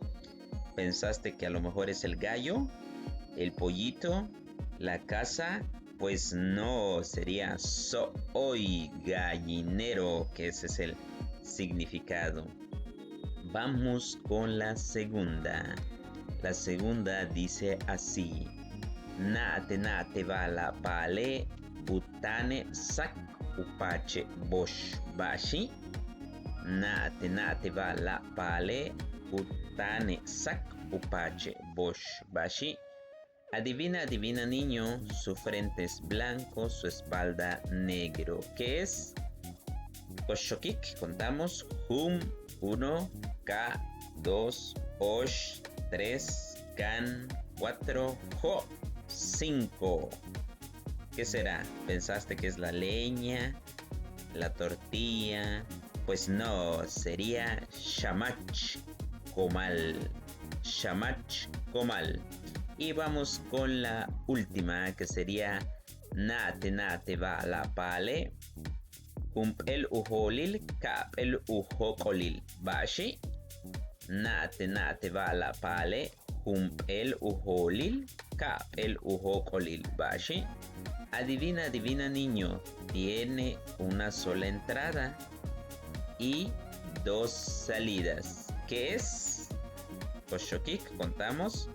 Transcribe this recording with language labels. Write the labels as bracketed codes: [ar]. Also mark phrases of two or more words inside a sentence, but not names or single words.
[es] ¿Pensaste que a lo mejor es el gallo, el pollito, la casa? Pues no, sería soy gallinero, que ese es el significado. Vamos con la segunda. La segunda dice así. [yua] Naate naate bala pale utane sak upache bosh bashi. Naate naate bala pale utane sak upache bosh bashi. [es] Adivina, adivina niño, su frente es blanco, su espalda negro. ¿Qué es? Oshokik, contamos. [yua] Hum, 1, Ka, 2, Osh, 3, Kan, 4, Jo, 5. [es] ¿Qué será? ¿Pensaste que es la leña, la tortilla? Pues no, sería Shamach Comal. Shamach Comal. Y vamos con la última, que sería [yua] Naate naate bala pale el uholil kap el uhokolil bashi. Naate naate bala pale el uholil kap el uhokolil bashi. [es] Adivina, adivina niño, tiene una sola entrada y 2 salidas. ¿Qué es? Oshokik, contamos.